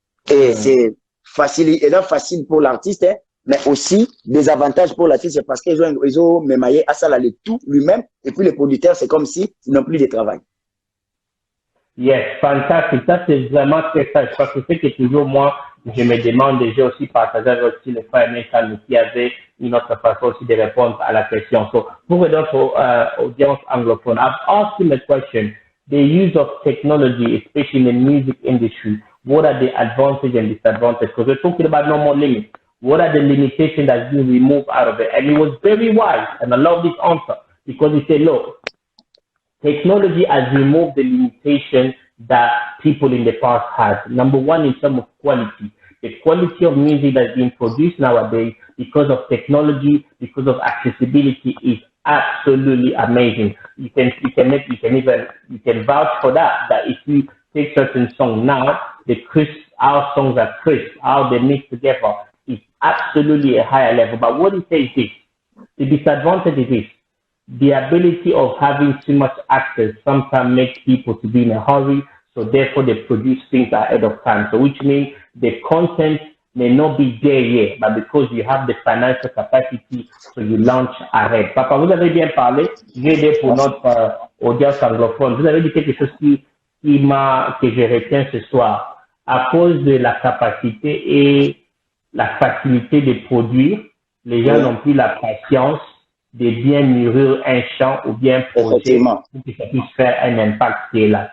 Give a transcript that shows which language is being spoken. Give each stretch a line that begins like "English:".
French: Et c'est facile, et là, facile pour l'artiste, hein, mais aussi des avantages pour l'artiste, c'est parce qu'ils ont mémaillé à ça, le tout lui-même, et puis les producteurs, c'est comme s'ils n'ont plus de travail. Yes, fantastique. Ça, c'est vraiment très sage. Parce que c'est que toujours moi, je me demande, et j'ai aussi partagé avec aussi le frère Nathan qui avait une autre façon aussi de répondre à la question.
English: So,
French: pour notre audience anglophone,
English: I've asked him a question. The use of technology, especially in the music industry, what are the advantages and disadvantages? Because we're talking about no more limits. What are the limitations that's been removed out of it? And he was very wise, and I love this answer, because he said, look, technology has removed the limitation that people in the past had. Number one, in terms of quality. The quality of music that's being produced nowadays, because of technology, because of accessibility, is absolutely amazing. You can vouch for that if you take certain songs now, our songs are crisp, how they mix together is absolutely a higher level. But what it says is the disadvantage is this. The ability of having too much access sometimes makes people to be in a hurry, so therefore they produce things ahead of time. So which means the content may not be there yet, but because you have the financial capacity, so you launch ahead.
French: Papa, vous avez bien parlé, j'ai aidé pour notre audience anglophone. Vous avez dit quelque chose que je retiens ce soir. À cause de la capacité et la facilité de produire, les gens n'ont plus la patience de bien mûrir un champ ou bien projet pour que ça puisse faire un impact qui est là.